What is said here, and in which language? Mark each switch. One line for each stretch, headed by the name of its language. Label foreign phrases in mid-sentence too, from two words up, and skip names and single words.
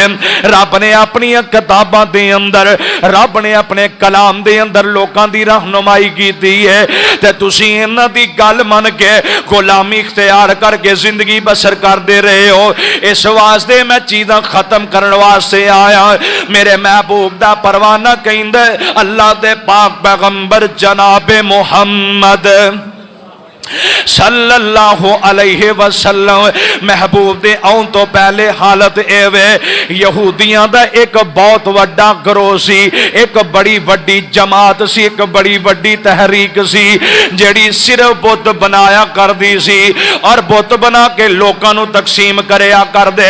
Punjabi: رب نے اپنی کتاباں دے اندر رب نے اپنے کلام دے اندر لوکاں دی رہنمائی کیتی ہے تے تسی انہاں دی گل من کے غلامی اختیار کر کے زندگی بسر کردے رہے ہو. اس واسطے میں چیزاں ختم کرن واسطے آیا. میرے محبوب دا پروانہ کہندا اللہ دے پاک پیغمبر جناب محمد
Arabic: सल्लल्लाहु अलैहि वसल्लम
Punjabi: محبوب دے آون توں پہلے حالت ایویں یہودیاں دا ایک بہت وڈا گروہ سی، ایک بڑی وڈی جماعت سی، ایک بڑی وڈی تحریک سی جیہڑی صرف بت بنایا کردی سی اور بت بنا کے لوکاں نوں تقسیم کریا کردے.